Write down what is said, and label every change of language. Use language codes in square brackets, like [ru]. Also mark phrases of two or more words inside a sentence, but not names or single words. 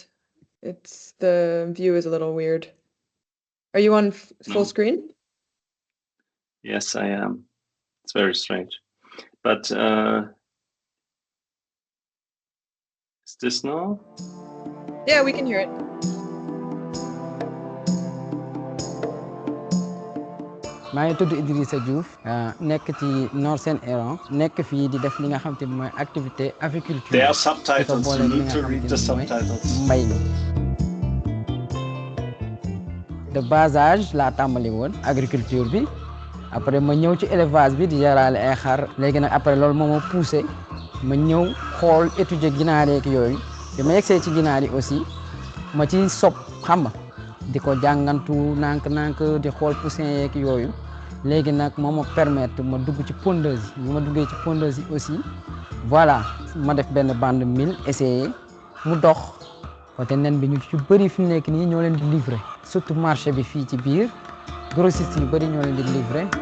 [en] The view is a little weird. Are you on full screen? Yes, I am. It's very strange. But is this now? Yeah, we can hear it. [wo] maa ngi tudd Idrissa Diouf nekk ci Nord Sen Iran nekk fii di def li nga xam te mooy activité aviculture. [en] There are subtitles. You need to read the subtitles. [wo] Mbay mi. [fr] De bas âge [wo] laa tàmbali woon agriculture bi après ma ñëw ci élevage bi di yaraale ay xar léegi nag après loolu moo ma poussé ma ñëw xool étudier ginaar yeeg yooyu bi ma yegsee ci ginaar yi aussi ma ci sob xam nga di ko jàngantu nànk-nànk di xool poussin yeeg yooyu léegi nag moo ma permettre ma dugg ci pondeuse yi bi ma duggee ci pondeuse yi aussi voilà ma def benn bande 1000 essayé mu dox côté nen bi ñu ci bëri fi mu nekk nii ñoo leen di livrer [fr] surtout marché [wo] bi fii ci biir grossiste yu bëri ñoo leen di livrer